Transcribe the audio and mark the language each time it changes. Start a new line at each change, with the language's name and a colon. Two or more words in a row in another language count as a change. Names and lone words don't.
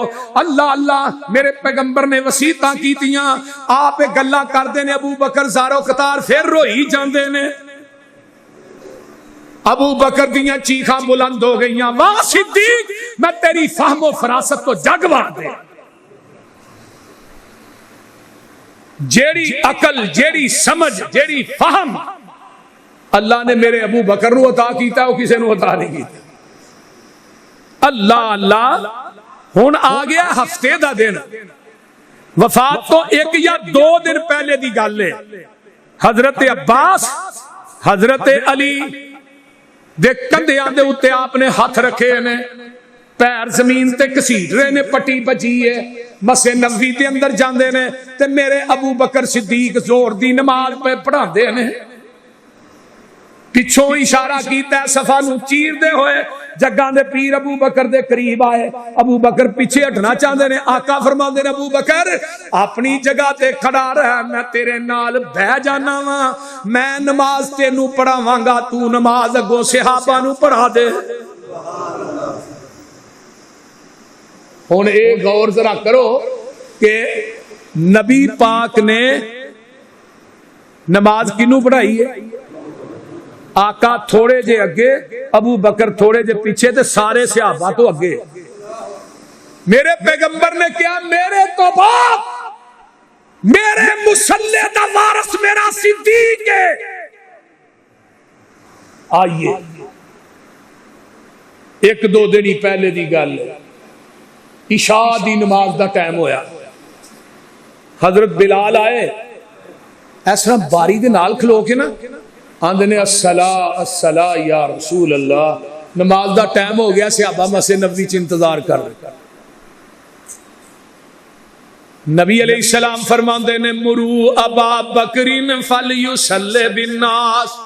Punjabi: اللہ اللہ میرے پیغمبر نے وصیتاں کیتیاں آپ گلاں کردے نے. ابو بکر زارو قطار پھر روئی جاندے نے. ابو بکر دیاں چیخاں بلند ہو گئیاں واہ صدیق میں تیری فہم و فراست کو جگ وار دے. جیڑی عقل جیڑی سمجھ جیڑی فہم اللہ نے میرے ابو بکر نو عطا کیتا وہ کسے نو عطا نہیں کیتا. اللہ اللہ ہن آ گیا ہفتے دا دن, وفات تو 1 یا 2 دن پہلے دی گل ہے. حضرت عباس حضرت علی دے کندھیاں دے اوتے آپ نے ہاتھ رکھے نے, پیر زمین تے کسیٹ رہے نے, پٹی بچی ہے. مسجد نبوی دے اندر جاندے نے تے میرے ابو بکر صدیق زور دی نماز پہ پڑھاندے نے. پچھوں اشارہ کیتا ہے صفا نو چیر دے ہوئے. جگاں دے پیر ابو بکر دے قریب آئے. ابو بکر پیچھے ہٹنا چاہندے نے. آقا فرماندے نے ابو بکر اپنی جگہ تے کھڑا رہ, میں تیرے نال بہ جانا وا. میں نماز تینو پڑھاواں گا, تو نماز اگوں صحابہ نو پڑھا دے. ہن اے غور ذرا کرو کہ نبی پاک نے نماز کنوں پڑھائی ہے؟ آقا تھوڑے جے اگے, ابو بکر تھوڑے جے پیچھے, تے سارے صحابہ تو اگے. میرے پیغمبر نے کیا میرے تو بعد میرے مصلی دا وارث میرا صدیق ہے. آئیے 1-2 دن ہی پہلے دی گل ہے, عشاء دی نماز دا ٹائم ہویا. حضرت بلال آئے اس طرح باری دے نال کھلو کے نا آندے نے
Arabic: الصلاۃ الصلاۃ یا رسول اللہ.
Punjabi: نماز دا ٹائم ہو گیا, صحابہ مسجد نبوی چ انتظار کر رہے.
Arabic: نبی علیہ السلام فرماندے نے مرو ابا بکرین فلیصلی بالناس.